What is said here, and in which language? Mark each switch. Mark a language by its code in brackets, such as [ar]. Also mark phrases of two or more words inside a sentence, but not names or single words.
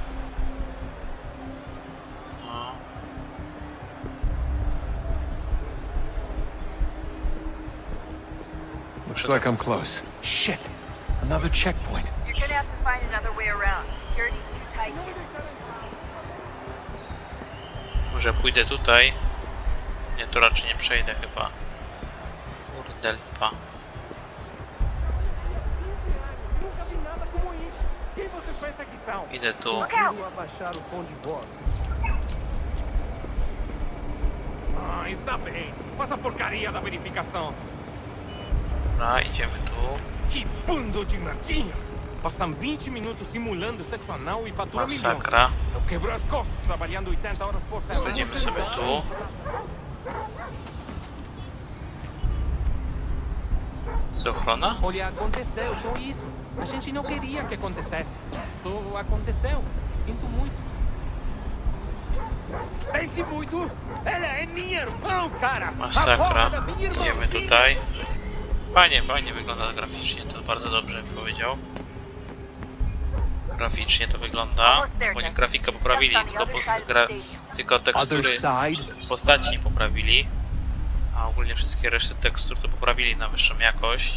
[en] No. Looks like I'm close. Shit! Another checkpoint. You're gonna have to find another way around. Security's too tight here. [pl] Może pójdę tutaj. Nie, to raczej nie przejdę chyba. Kurde lipa. Idę tu. [pt] Ah, está bem. Faça a porcaria da verificação. [pl] Dobra, idziemy tu. [pt] Que bando de martinhos! Passam 20 minutos simulando sexo anal e fatura milhões. [pl] Masakra. [pt] Eu quebro as costas trabalhando 80 horas por semana. [pl] Schodzimy sobie tu. Jest ochrona? [pt] Olha, aconteceu, só isso. A gente não queria que acontecesse. Só aconteceu. Sinto muito. Sente muito? Ela é minha irmã, cara! [pl] Masakra. Idziemy tutaj. Fajnie wygląda graficznie, to bardzo dobrze powiedział. Graficznie to wygląda, bo nie grafikę poprawili, tylko tekstury postaci nie poprawili. A ogólnie wszystkie reszty tekstur to poprawili na wyższą jakość.